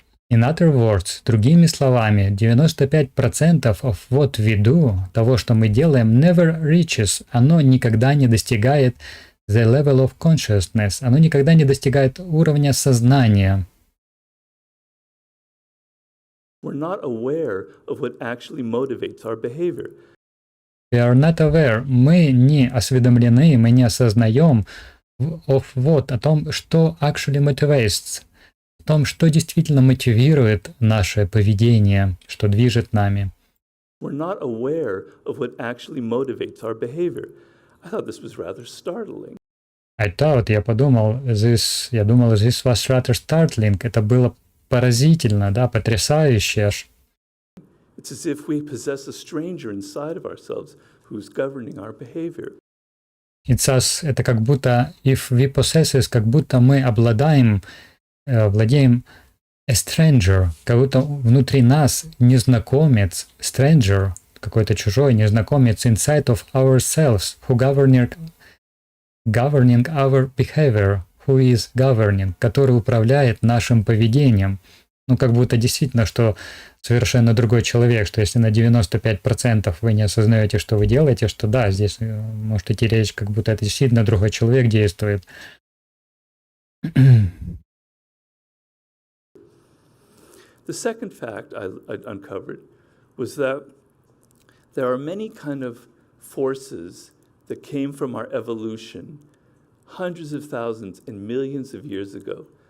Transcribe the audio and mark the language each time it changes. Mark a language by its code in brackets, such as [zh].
[en] In other words, [ru] другими словами, [en] 95% of what we do, [ru] того, что мы делаем, [en] never reaches, [ru] оно никогда не достигает [en] the level of consciousness, [ru] оно никогда не достигает уровня сознания. [en] We're not aware of what actually motivates our behavior. We are not aware, [ru] мы не осведомлены, мы не осознаем [en] of what, [ru] о том, что [en] actually motivates, [ru] о том, что действительно мотивирует наше поведение, что движет нами. [en] We're not aware of what actually motivates our behavior. I thought this was rather startling. [ru] Я думал, [en] this was rather startling, [ru] это было поразительно, да, потрясающе аж. [en] It's as if we possess a stranger inside of ourselves who's governing our behavior. [ru] Это как будто, [en] if we possess, [ru] как будто мы владеем a stranger, как будто внутри нас незнакомец, stranger, какой-то чужой незнакомец [en] inside of ourselves, who governing our behavior, who is governing, [ru] который управляет нашим поведением. Ну, как будто действительно, что совершенно другой человек, что если на 95% вы не осознаете, что вы делаете, что да, здесь может идти речь, как будто это действительно другой человек действует. [en] The second fact I uncovered was that there are many kind of forces that came from our evolution hundreds of thousands and millions of years ago.